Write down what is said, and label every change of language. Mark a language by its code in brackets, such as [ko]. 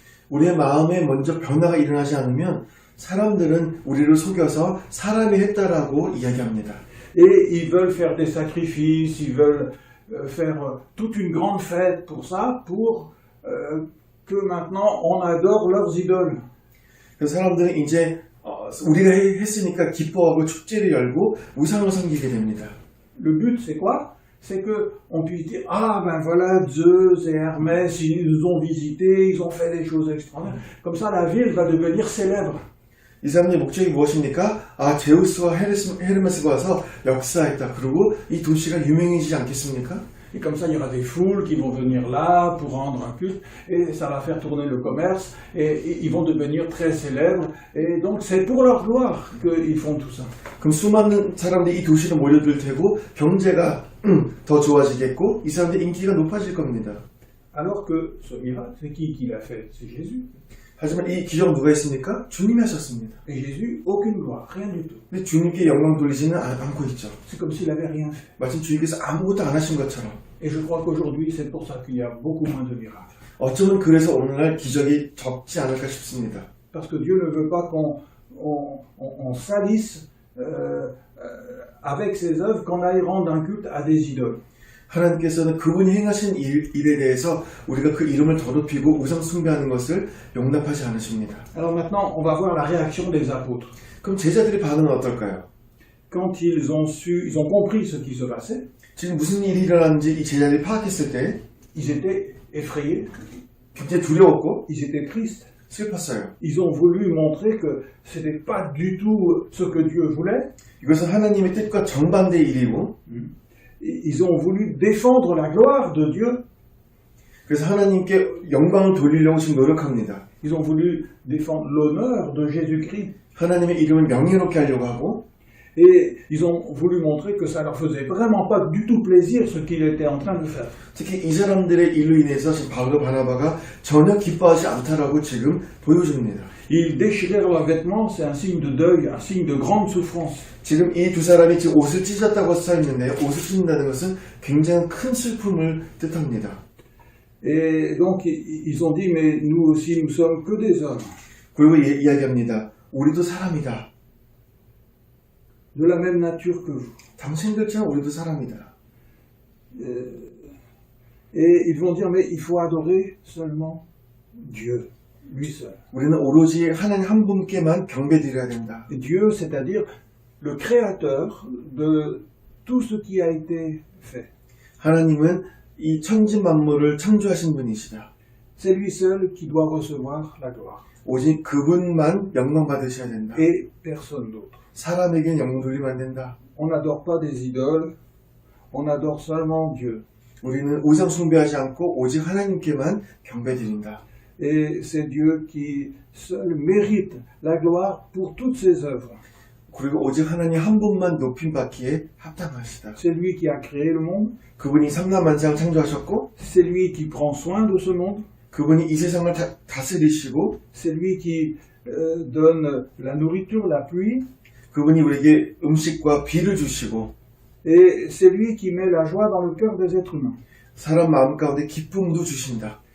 [ko] 우리의 마음에 먼저 변화가 일어나지 않으면 사람들은 우리를 속여서 사람이 했다라고 이야기합니다. [fr] Et ils veulent faire des sacrifices, ils veulent faire toute une grande fête pour ça, pour que maintenant on adore leurs idoles. [ko] 그 사람들은 이제 우리가 했으니까 기뻐하고 축제를 열고 우상을 섬기게 됩니다. [fr] Le but c'est quoi? C'est que on puisse dire ah ben voilà Zeus et Hermès ils nous ont visités, ils ont fait des choses extraordinaires. Comme ça la ville va devenir célèbre. [ko] 이 사람들의 목적이 무엇입니까? 아, 제우스와 헤르메스가 와서 역사했다. 그리고 이 도시가 유명해지지 않겠습니까? [fr] Et comme ça, il y aura des foules qui vont venir là pour rendre un culte, et ça va faire tourner le commerce, et ils vont devenir très célèbres. Et donc, c'est pour leur gloire qu'ils font tout ça. [ko] 그럼 수많은 사람들이 이 도시로 몰려들 테고 경제가 더 좋아지겠고 이 사람들 인기가 높아질 겁니다. [fr] Alors que ce miracle, c'est qui l'a fait? C'est Jésus. [ko] 하지만 이 기적 누가 했습니까? 주님이 하셨습니다. [fr] Et Jésus, aucune gloire, rien du tout. [ko] 근데 주님께 영광 돌리지는 않고 있죠. [fr] C'est comme s'il n'avait rien fait. [ko] 마치 주님께서 아무것도 안 하신 것처럼. [fr] Et je crois qu'aujourd'hui, c'est pour ça qu'il y a beaucoup moins de miracles. [ko] 어쩌면 그래서 오늘날 기적이 적지 않을까 싶습니다. [fr] Parce que Dieu ne veut pas qu'on salisse avec ses œuvres, qu'on aille rendre un culte à des idoles. [ko] 하나님께서는 그분이 행하신 일에 대해서 우리가 그 이름을 더럽히고 우상 숭배하는 것을 용납하지 않으십니다. [fr] Alors maintenant, on va voir la réaction des apôtres. [ko] 그럼 제자들의 반응은 어떨까요? [fr] Quand ils ont compris ce qui se passait, [ko] 지금 무슨 일이 일어났는지 이 제자들이 파악했을 때 [fr] ils étaient effrayés, [ko] 굉장히 두려웠고 [fr] ils étaient tristes. [ko] 슬펐어요. [fr] Ils ont voulu montrer que c'était pas du tout ce que Dieu voulait. [ko] 이것은 하나님의 뜻과 정반대의 일이고 [fr] Ils ont voulu défendre la gloire de Dieu. [ko] 그래서 하나님께 영광을 돌리려고 지금 노력합니다. [fr] Ils ont voulu défendre l'honneur de Jésus-Christ. [ko] 하나님의 이름을 명예롭게 하려고 하고 [fr] Et ils ont voulu montrer que ça leur faisait vraiment pas du tout plaisir ce qu'il était en train de faire. [ko] 특히 이 사람들의 일로 인해서 지금 바울과 바나바가 전혀 기뻐하지 않다라고 지금 보여줍니다. [fr] Ils déchirèrent leurs vêtements, c'est un signe de deuil, un signe de grande souffrance. [ko] 지금 이 두 사람이 지금 옷을 찢었다고 써 있는데 옷을 찢는다는 것은 굉장히 큰 슬픔을 뜻합니다. [fr] Et donc ils ont dit mais nous aussi nous sommes que des hommes. [ko] 그리고 이야기합니다. 우리도 사람이다. [fr] De la même nature que vous. [ko] 당신들처럼 우리도 사람이다. [fr] Et ils vont dire mais il faut adorer seulement Dieu, lui seul. [ko] 우리는 오로지 하나님 한 분께만 경배드려야 된다. [fr] Et Dieu, c'est-à-dire le créateur de tout ce qui a été fait. [ko] 하나님은 이 천지 만물을 창조하신 분이시다. [fr] C'est lui seul qui doit recevoir la gloire. [ko] 오직 그분만 영광 받으셔야 된다. [fr] Et personne d'autre. [ko] 사람에게는 영광 돌리면 안 된다. [fr] On n'adore pas des idoles, on adore seulement Dieu. [ko] 우리는 우상 숭배하지 않고 오직 하나님께만 경배드린다. [fr] Et c'est Dieu qui seul mérite la gloire pour toutes ses œuvres. [ko] 그리고 오직 하나님 한 분만 높임 받기에 합당하시다. [fr] C'est lui qui a créé le monde, [ko] 그분이 삼라만상 창조하셨고 [fr] c'est lui qui prend soin de ce monde, [ko] 그분이 이 세상을 다스리시고 [fr] c'est lui qui donne la nourriture, la pluie, [ko] 그분이 우리에게 음식과 비를 주시고 [fr] et c'est lui qui met la joie dans le cœur des êtres humains. [ko] 사람 마음 가운데 기쁨도 주신다.